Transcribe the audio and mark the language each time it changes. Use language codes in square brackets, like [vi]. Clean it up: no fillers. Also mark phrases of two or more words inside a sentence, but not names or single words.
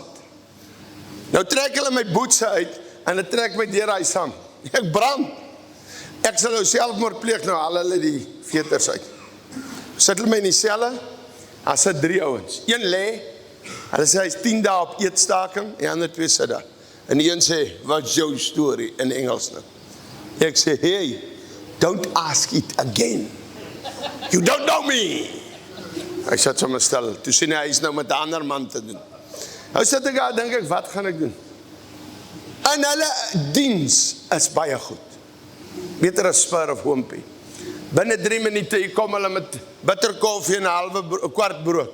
[af] Nou trek hulle my boetse uit en hulle trek my deur daai sand. Ek brand. Ek sal nou selfmoord pleeg, nou al hulle die veters uit. Sit hulle my in die selle, daar sit 3 ouens. Een lê, hulle sê hy is 10 dae op eetstaking, en die ander 2 sit daar. En die een sê, [en] what's your story, [af] in Engels nou. Ek sê, [en] hey, don't ask it again. You don't know me. [af] Hy sit sommer stil, toe sien hy is nou met 'n ander man te doen. Nou sit ek daar, dink ek, wat gaan ek doen? En hulle diens is baie goed. Beter as Spur of Oompie. Binne 3 minute, hier kom hulle met bitterkoffie en 'n kwart brood.